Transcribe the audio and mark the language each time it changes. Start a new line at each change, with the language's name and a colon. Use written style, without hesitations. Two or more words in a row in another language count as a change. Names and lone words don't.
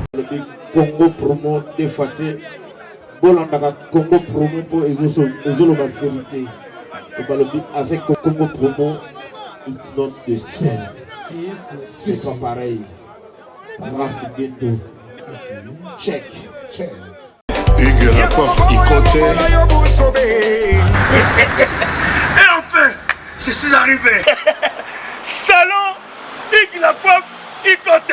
Lingala: balobi Congo promo de Faté. Bolandaka Congo promo pour ezoloba vérité. Balobi avec Congo promo,
English: it's not the same.
French: C'est pas pareil. Rafiguendo.
English: Check.
French: Hugues la coiffe Ikote. Et enfin, je suis arrivé. Salon Hugues la coiffe Ikote.